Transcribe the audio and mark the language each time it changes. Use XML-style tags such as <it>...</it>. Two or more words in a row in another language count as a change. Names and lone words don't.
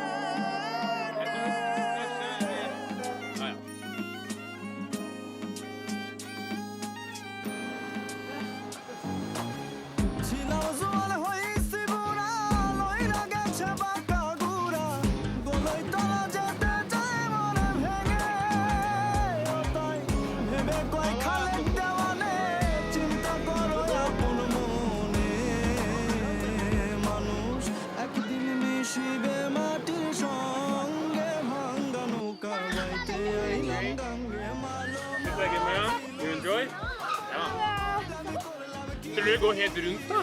<bn>ছিলাম জোয়ান হইছি বুড়া লইয়া গেছে বাঁকা ঘোড়া গলায় তলা যেতে চাই মন ভেঙে তাই ভেবে কয় খালেক দেওয়ানে চিন্তা করো আপন মনে মানুষ একদিন মিশিবে মাটির সঙ্গে ভাঙ্গা নৌকা বাইতে আইলাম গাঙ্গে মালো</bn> <en>You enjoy?</en> <no>Ja. Skal vi gå helt rundt da?</no>